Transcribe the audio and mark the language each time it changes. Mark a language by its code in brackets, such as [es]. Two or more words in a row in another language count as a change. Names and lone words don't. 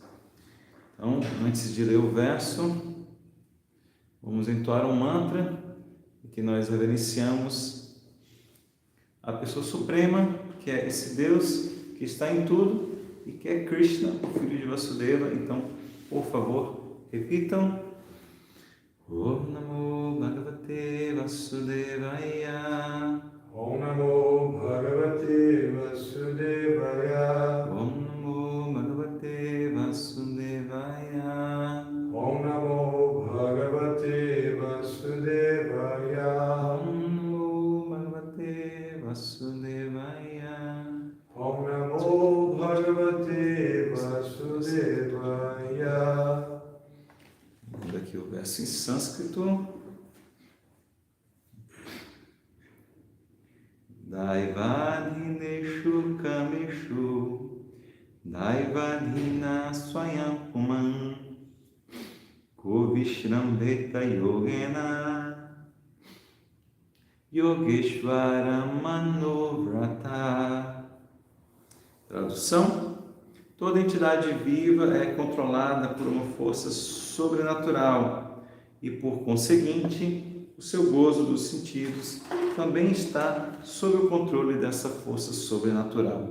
[pt] Então, antes de ler o verso, vamos entoar um mantra que nós reverenciamos a pessoa suprema, que é esse Deus que está em tudo e que é Krishna, o filho de Vasudeva. Então, por favor, repitam. [sa] Om Namo Bhagavate Vasudevaya. Om Namo Bhagavate Vasudevaya. Om Namo Bhagavate Vasudevaya. Om Namo Bhagavate Vasudevaya. Om Namo Bhagavate Vasudevaya. Om Namo Bhagavate Vasudevaya. [pt] Vamos aqui o verso em sânscrito. [sa] Daivadhineshu kameshu Daivadhina swayam puman Kovishramveta yogena Yogeshvara manovrata. [pt] Tradução: toda entidade viva é controlada por uma força sobrenatural e, por conseguinte, o seu gozo dos sentidos também está sob o controle dessa força sobrenatural.